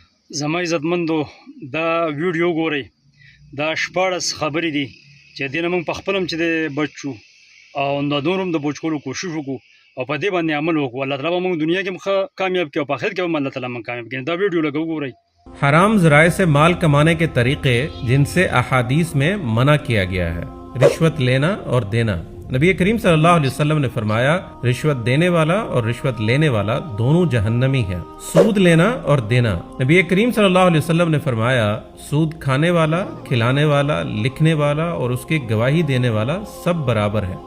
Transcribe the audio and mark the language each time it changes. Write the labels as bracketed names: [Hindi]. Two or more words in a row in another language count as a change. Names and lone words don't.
[Pashto] زما عزتمندو دا ویډیو ګورئ، دا 14 خبرې دي چې دې نه موږ په خپل هم چې د بچو او د نور هم د بچ کولو کوشش وکړو او په دې باندې عمل وکړو. الله تعالی به موږ دنیا کې هم کامیاب کړي او په آخرت کې هم الله تعالی موږ کامیاب کړي. دا ویډیو لږ وګورئ. [Urdu] حرام ذرائع سے مال کمانے کے طریقے جن سے احادیث میں منع کیا گیا ہے. رشوت لینا اور دینا. نبی کریم [Arabic] صلی اللہ علیہ وسلم [Urdu] نے فرمایا رشوت دینے والا اور رشوت لینے والا دونوں جہنمی ہیں. سود لینا اور دینا. نبی کریم [Arabic] صلی اللہ علیہ وسلم [Urdu] نے فرمایا سود کھانے والا، کھلانے والا، لکھنے والا اور اس کی گواہی دینے والا سب برابر ہے.